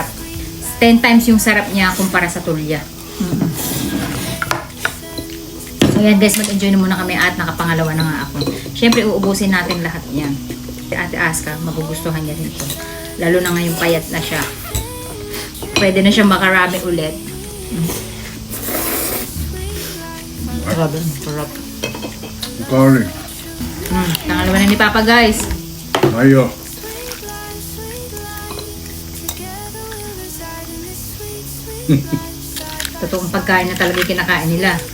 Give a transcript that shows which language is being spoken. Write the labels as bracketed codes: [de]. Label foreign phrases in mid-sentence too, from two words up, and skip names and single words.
[tl] 10 times yung sarap niya kumpara sa tulya. So yan guys, mag-enjoy na muna kami at nakapangalawa na nga ako. Siyempre, uubusin natin lahat yan. Si Ate Aska, magugustuhan niya rin ito. Lalo na ngayong payat na siya. Pwede na siya makarami ulit. Grabe, sarap. [ja] おかわり。 [tl] Pangalawa na ni Papa guys. [ja] ないよ。 [tl] Totoong pagkain na talaga yung kinakain nila.